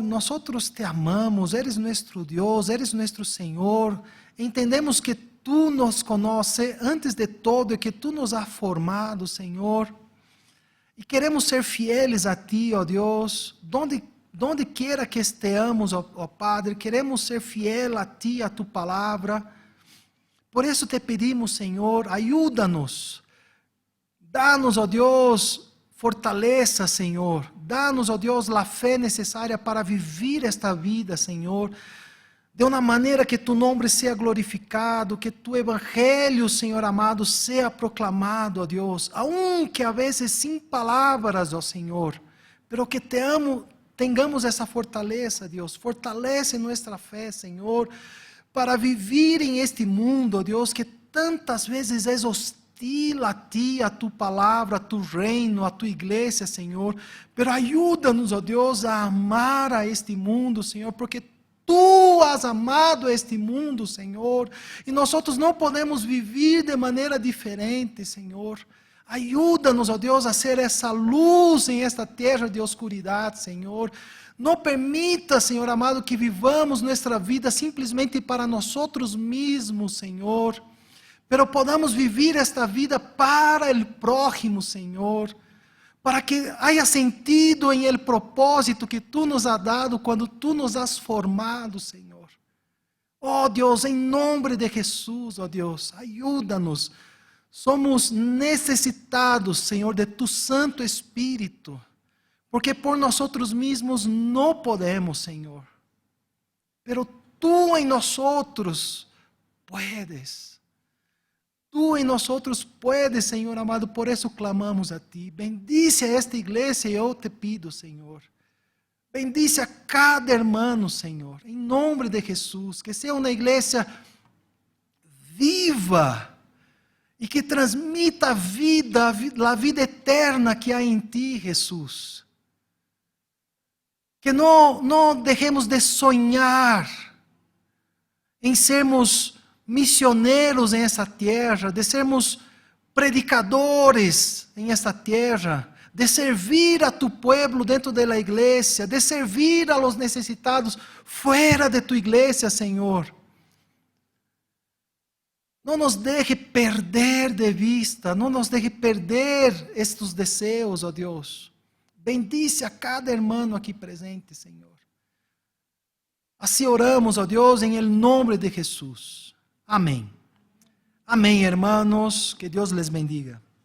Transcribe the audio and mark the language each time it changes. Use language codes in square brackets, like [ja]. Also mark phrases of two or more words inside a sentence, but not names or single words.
[es] Nosotros te amamos, eres nuestro Dios, eres nuestro Señor. Entendemos que tú nos conoces antes de todo y que tú nos has formado, Señor. Y queremos ser fieles a ti, ó Dios, donde quiera que estemos, ó Padre, queremos ser fiel a ti, a tu palavra. [pt] Por isso te pedimos, Senhor, ajuda-nos. Dá-nos, ó Deus, fortaleza, Senhor. Dá-nos, ó Deus, a fé necessária para viver esta vida, Senhor, de uma maneira que tu nome seja glorificado, que tu evangelho, Senhor amado, seja proclamado, ó Deus, aunque a vezes sem palavras, ó Senhor, [es] pero que tengamos essa fortaleza, Deus, [pt] fortalece nossa fé, Senhor, para viver em este mundo, ó Deus, que tantas vezes é hostil a ti, a tu palavra, a tu reino, a tu igreja, Senhor, pero ajuda-nos, ó Deus, a amar a este mundo, Senhor, porque [es] tu has amado [pt] este mundo, Senhor, e nós não podemos viver de maneira diferente, Senhor. Ajuda-nos, ó Deus, a ser essa luz em esta terra de oscuridade, Senhor. Não permita, Senhor amado, que vivamos nossa vida simplesmente para nós mesmos, Senhor, pero podamos viver esta vida para o prójimo, Senhor, para que haya sentido em el propósito que [es] tu nos has dado [pt] quando tu nos has formado, Senhor. Oh Deus, em nome de Jesus, oh Deus, ajuda-nos. Somos necessitados, Senhor, de tu Santo Espírito, porque por nós mesmos não podemos, Senhor. [es] Pero tu [pt] em nós [es] puedes. Tú en nosotros puedes, Señor amado, por eso clamamos a ti. Bendice a esta iglesia, yo te pido, Señor. Bendice a cada hermano, Señor, en nombre de Jesús. Que sea una iglesia viva y que transmita vida, la vida eterna que hay en ti, Jesús. Que no dejemos de soñar em sermos misioneros em essa terra, de sermos predicadores em esta terra, de servir a tu pueblo dentro [pt] da igreja, [es] de servir a los necessitados fuera de tu igreja, Senhor. [pt] Não nos deje perder de vista, não nos deje perder estes desejos, ó Deus. Bendice a cada hermano aqui presente, Senhor. Assim oramos, ó Deus, em nome de Jesus. [es] Amém. Amém, hermanos. Que Deus les bendiga.